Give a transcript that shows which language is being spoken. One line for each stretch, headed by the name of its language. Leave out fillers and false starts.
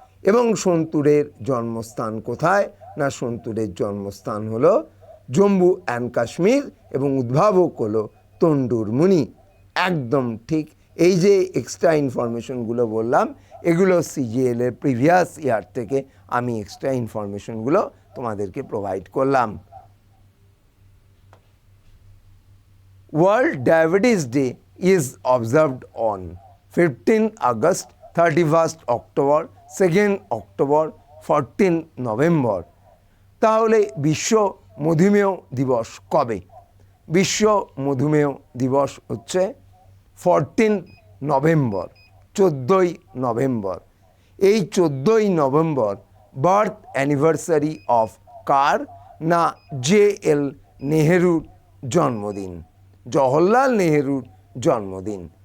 Bangla: এবং সন্তুরের জন্মস্থান কোথায়? না, সন্তুরের জন্মস্থান হলো জম্মু অ্যান্ড কাশ্মীর এবং উদ্ভাবক হলো তন্ডুর মুনি। একদম ঠিক। এই যে এক্সট্রা ইনফরমেশনগুলো বললাম, এগুলো সিজিএলের প্রিভিয়াস ইয়ার থেকে আমি এক্সট্রা ইনফরমেশনগুলো তোমাদেরকে প্রোভাইড করলাম।
English: World Diabetes Day is observed on 15th August, 31st October, 2nd October, 14th November.
Bangla: তাহলে বিশ্ব মধুমেহ দিবস কবে? বিশ্ব মধুমেহ দিবস হচ্ছে 14 নভেম্বর, 14ই নভেম্বর। এই 14ই নভেম্বর বার্থ অ্যানিভার্সারি অফ কার? না JL নেহেরুর জন্মদিন, জওহরলাল নেহেরুর জন্মদিন।